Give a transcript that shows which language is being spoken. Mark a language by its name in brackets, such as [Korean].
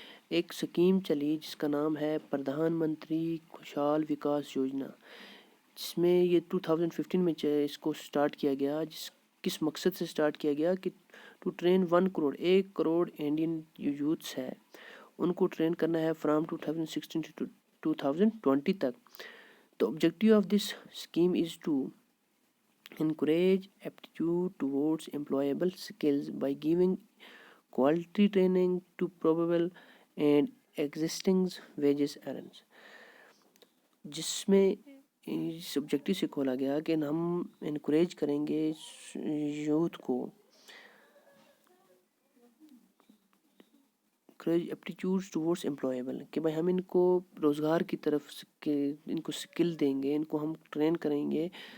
[Urdu] ایک سکیم چلی جس کا نام ہے پردھان منتری کوشال وکاس یوجنا, جس میں یہ 2015 میں اس کو سٹارٹ کیا گیا. کس مقصد سے سٹارٹ کیا گیا کہ [English] to train [Urdu] 1 crore, 1 crore Indian youths ہے ان کو ٹرین کرنا ہے [English] from 2016 to 2020 [Urdu] تک. [English] The objective of this scheme is to encourage aptitude towards employable skills by giving quality training to probable and existing wages earners. [Urdu] جس میں اس آبجیکٹیو سے کھولا گیا کہ ہم انکریج کریں گے یوتھ کو [English] aptitude towards employable, [Urdu] کہ بھائی ہم ان کو روزگار کی طرف ان کو سکل دیں گے, ان کو ہم ٹرین کریں گے.